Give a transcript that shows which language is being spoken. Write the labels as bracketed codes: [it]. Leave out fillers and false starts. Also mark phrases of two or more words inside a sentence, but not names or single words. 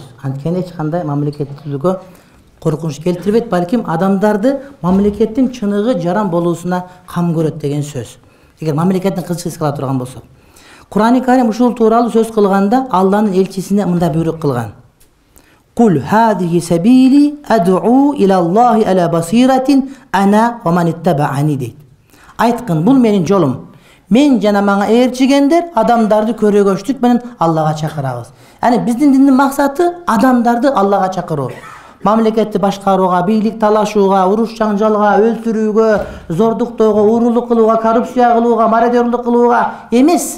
[ky] Анткени эч кандай мамлекеттүүлүккө коркунуч келтирбейт, балким адамдарды мамлекеттин чыныгы жаран болуусуна кам көрөт деген сөз. Эгер мамлекеттин кызчысы кыла турган болсок. Кур'ан-ы Карим ушул тууралуу сөз кылганда Алланын элчисине мындай буйрук кылган. [ar] قل هذه سبيلي أدعو إلى الله على بصيرة أنا ومن اتبعني дейт. [ky] Айткын, бул менин жолум. Мен жана мага ээрчигендер адамдарды көрөгөчтүк менен Аллага чакырабыз. Яни биздин диндин максаты адамдарды Аллага чакыруу. Мамлекетти башкарууга, бийлик талашууга, уруш жаңжалга, өлтүрүүгө, зордуктоого, уурулук кылууга, коррупция кылууга, мародерлук кылууга эмес.